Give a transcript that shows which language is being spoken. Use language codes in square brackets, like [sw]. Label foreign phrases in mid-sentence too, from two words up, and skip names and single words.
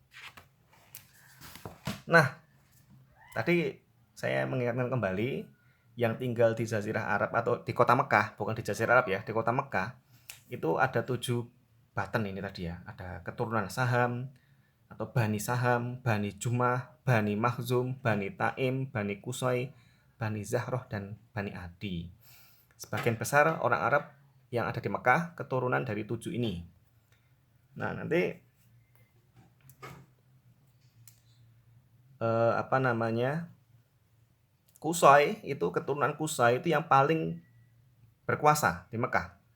[id] Nah, tadi saya mengingatkan kembali yang tinggal di Jazirah Arab atau di kota Mekah, bukan di Jazirah Arab ya, di kota Mekah itu ada 7 button ini tadi ya. Ada keturunan Saham atau Bani Saham, Bani Jumah, Bani Makhzum, Bani Taim, Bani Kusai, Bani Zahroh, dan Bani Adi. Sebagian besar orang Arab yang ada di Mekah keturunan dari 7 ini. Nah, nanti Kusai itu keturunan Kusai itu yang paling berkuasa di Mekah.